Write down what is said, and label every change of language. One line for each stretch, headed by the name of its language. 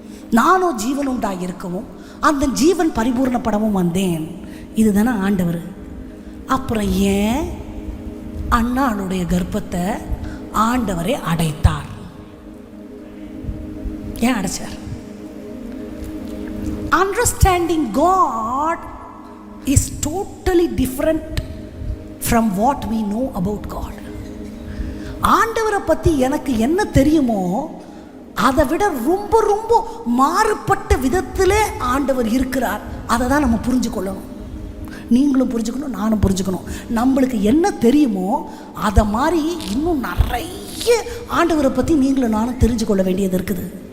Tamil: நானோ ஜீவன் உண்டாயிருக்கவும் அந்த ஜீவன் பரிபூர்ணப்படவும் வந்தேன். இதுதானே ஆண்டவர். அப்புறம் ஏன் அன்னாளுடைய கர்ப்பத்தை ஆண்டவரை அடைத்தார்? ஏன் அடைச்சார்?
English: Understanding God is totally different from what we know about God.
Tamil: ஆண்டவரை பற்றி எனக்கு என்ன தெரியுமோ அதை விட ரொம்ப ரொம்ப மாறுபட்ட விதத்திலே ஆண்டவர் இருக்கிறார். அதை தான் நம்ம புரிஞ்சுக்கொள்ளணும். நீங்களும் புரிஞ்சுக்கணும், நானும் புரிஞ்சுக்கணும். நம்மளுக்கு என்ன தெரியுமோ அதை மாதிரி இன்னும் நிறைய ஆண்டவரை பற்றி நீங்களும் நானும் தெரிஞ்சு கொள்ள வேண்டியது இருக்குது.